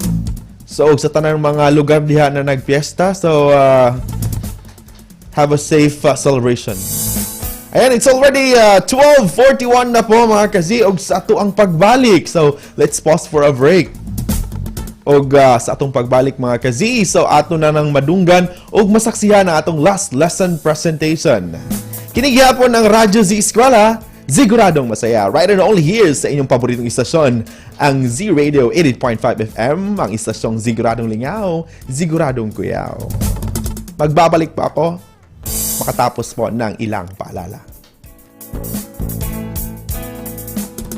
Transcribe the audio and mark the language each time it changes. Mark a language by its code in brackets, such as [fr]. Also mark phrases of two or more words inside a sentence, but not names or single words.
[ceb] So, sa tanang mga lugar diha na nagfiesta, [en] so have a safe celebration. [ceb] Ayan, [en] it's already [ceb] 12:41 na po mga ka-Z og sa ato ang pagbalik. [en] So, let's pause for a break. [ceb] Og sa atong pagbalik mga ka-Z, so ato na nang madunggan og masaksihan ang atong last lesson presentation. [tl] Kinigyapon ng Radyo Z-Eskwela, siguradong masaya. [en] Right and only here [tl] sa inyong paboritong istasyon, ang Z Radio 88.5 FM, ang istasyong siguradong lingaw, siguradong kuyaw. Magbabalik pa ako makatapos po ng ilang paalala.